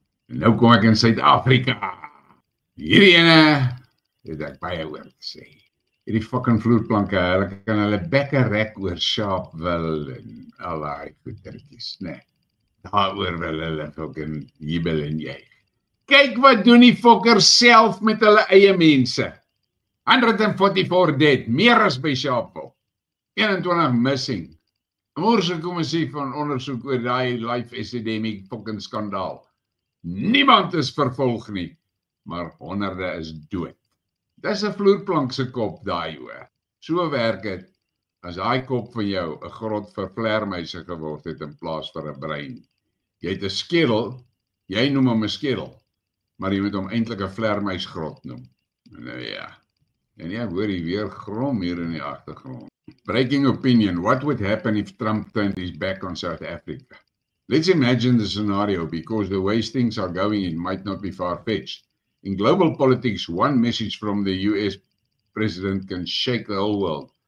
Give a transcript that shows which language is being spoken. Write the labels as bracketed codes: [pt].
[af] En nou kom ek in Suid-Afrika. Hierdie ene het ek baie oor te sê. Hierdie fucking vloerplanke, hulle kan hulle bekke rek oor Sharpeville en al die goedertjies, nee. Daaroor wil hulle fucking jubel en juig. Kyk wat doen die fokkers self met hulle eie mense. [en] 144 dead, [af] meer as by Sharpeville. [en] 21 missing. [af] 'n Moorse-kommissie van ondersoek oor daai life epidemic fucking skandaal. Niemand is vervolg nie, maar honderde is dood. Dis 'n vloerplank se kop daai hoor. So werk dit as daai kop van jou 'n grot vir vleermuise geword het in plaas vir 'n brein. Jy het 'n skedel, jy noem hom 'n skedel, maar jy moet hom eintlik 'n vleermuisgrot noem. Nou ja. En jy hoor hier weer grom hier in die agtergrond. [en] Breaking opinion, what would happen if Trump turned his back on South Africa? Let's imagine the scenario, because the way things are going, it might not be far-fetched. In global politics, one message from the US president can shake the whole world.